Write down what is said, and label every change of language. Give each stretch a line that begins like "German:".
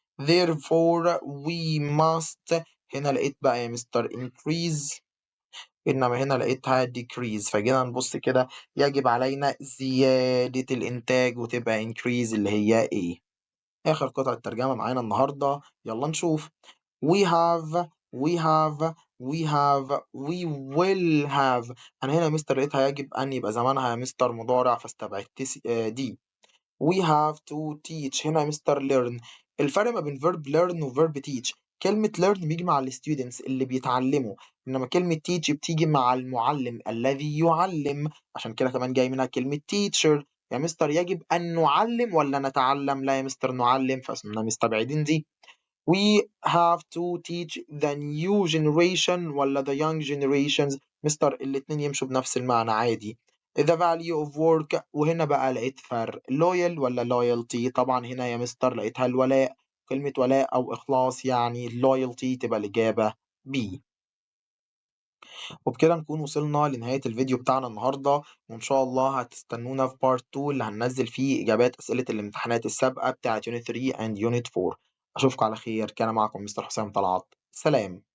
English: Therefore we must
Arabic: هنا لقيت بقى يا مستر increase إنما هنا لقيتها decrease، فجينا نبص كده يجب علينا زيادة الإنتاج وتبقى increase اللي هي إيه؟ آخر قطعة ترجمة معانا النهاردة، يلا نشوف.
English: we have we have we will have.
Arabic: أنا هنا يا مستر لقيتها يجب أن يبقى زمانها يا مستر مضارع فاستبعدت دي.
English: we have to teach
Arabic: هنا يا مستر
English: learn.
Arabic: الفرق ما بين verb learn و verb teach، كلمة learn بيجي مع ال students اللي بيتعلموا، إنما كلمة teach بتيجي مع المعلم الذي يعلم، عشان كده كمان جاي منها كلمة teacher. يا مستر يجب أن نعلم ولا نتعلم؟ لا يا مستر نعلم، فاسمنا مستبعدين دي.
English: We have to teach the new generation ولا the young generations؟
Arabic: مستر الاتنين يمشوا بنفس المعنى عادي.
English: the value of work،
Arabic: وهنا بقى لقيت فرق loyal ولا loyalty؟ طبعا هنا يا مستر لقيتها الولاء، كلمة ولاء أو إخلاص يعني loyalty تبقى الإجابة B. وبكده نكون وصلنا لنهاية الفيديو بتاعنا النهاردة، وإن شاء الله هتستنونا في بارت 2 اللي هننزل فيه إجابات أسئلة الامتحانات السابقة بتاعة يونت 3 and يونت 4. أشوفكم على خير، كان معكم مستر حسام طلعت، سلام.